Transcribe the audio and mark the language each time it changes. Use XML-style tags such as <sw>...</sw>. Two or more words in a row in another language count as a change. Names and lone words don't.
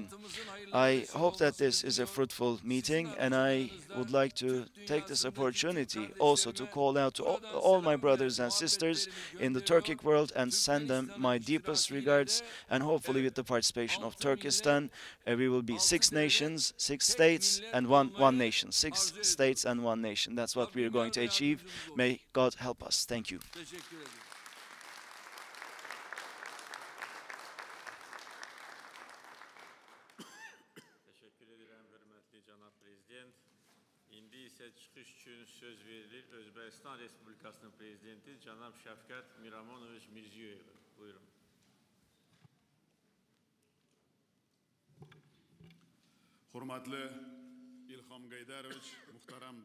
<en>I hope that this is a fruitful meeting, and I would like to take this opportunity also to call out to all my brothers and sisters in the Turkic world and send them my deepest regards, and hopefully with the participation of Turkestan, we will be 6 nations, 6 states, and one nation. 6 states and 1 nation. That's what we are going to achieve. May God help us. Thank you.</en> <tr>Teşekkür ederim</tr> <az>hörmətli cənab prezident. İndi isə çıxış üçün söz verilir Özbəkistan Respublikasının prezidenti cənab Şəfqət Miramonoviç Mirziyoyevə. Buyurun. Hörmətli İlham Qaydaroviç, muhtaram</az>